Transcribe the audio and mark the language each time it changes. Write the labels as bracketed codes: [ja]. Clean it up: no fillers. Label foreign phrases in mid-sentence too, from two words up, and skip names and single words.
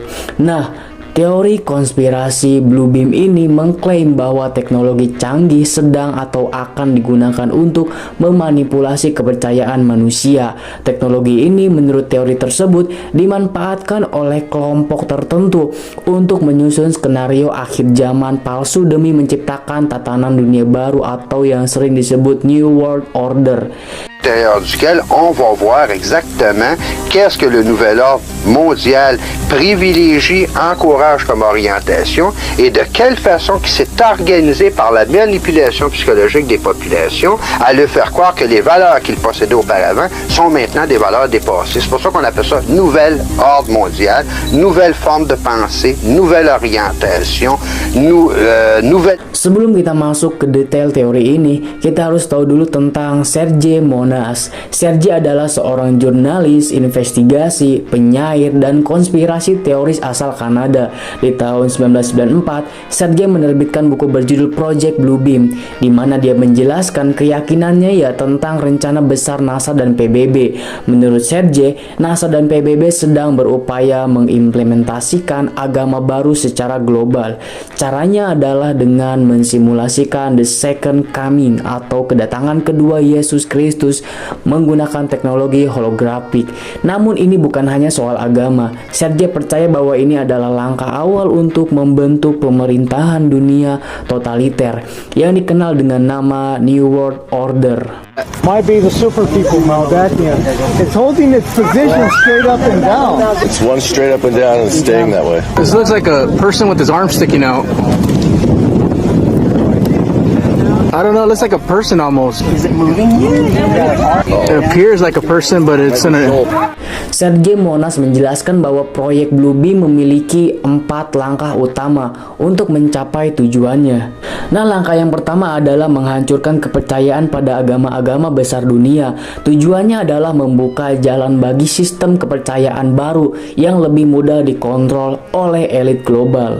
[id] Nah, teori konspirasi Blue Beam ini mengklaim bahwa teknologi canggih sedang atau akan digunakan untuk memanipulasi kepercayaan manusia. Teknologi ini menurut teori tersebut dimanfaatkan oleh kelompok tertentu untuk menyusun skenario akhir zaman palsu demi menciptakan tatanan dunia baru atau yang sering disebut [en] New World Order. [fr] Duquel on va voir exactement qu'est-ce que le nouvel ordre mondial privilégie, encourage comme orientation et de quelle façon qui s'est organisé par la manipulation psychologique des populations à le faire croire que les valeurs qu'il possédait auparavant sont maintenant des valeurs dépassées. C'est pour ça qu'on appelle ça nouvel ordre mondial, nouvelle forme de pensée, nouvelle orientation, nouvelle... [id] Sebelum kita masuk ke detail teori ini, kita harus tahu dulu tentang Sergey Monas. Sergey adalah seorang jurnalis, investigasi, penyair, dan konspirasi teoris asal Kanada. Di tahun 1994, Sergey menerbitkan buku berjudul Project Blue Beam, di mana dia menjelaskan keyakinannya tentang rencana besar NASA dan PBB. Menurut Sergey, NASA dan PBB sedang berupaya mengimplementasikan agama baru secara global. Caranya adalah dengan mensimulasikan [en] the second coming [id] atau kedatangan kedua Yesus Kristus menggunakan teknologi holografik. Namun ini bukan hanya soal agama. Sergey percaya bahwa ini adalah langkah awal untuk membentuk pemerintahan dunia totaliter yang dikenal dengan nama [en] New World Order. Might be the super people, Maldakian. It's holding its position straight up and down. It's one straight up and down and staying that way. This looks like a person with his arm sticking out. I don't know, it looks like a person almost. Is it moving? It appears like a person, but it's in a... [id] Sergey Monas menjelaskan bahwa proyek Blue Beam memiliki 4 langkah utama untuk mencapai tujuannya. Nah, langkah yang pertama adalah menghancurkan kepercayaan pada agama-agama besar dunia. Tujuannya adalah membuka jalan bagi sistem kepercayaan baru yang lebih mudah dikontrol oleh elit global.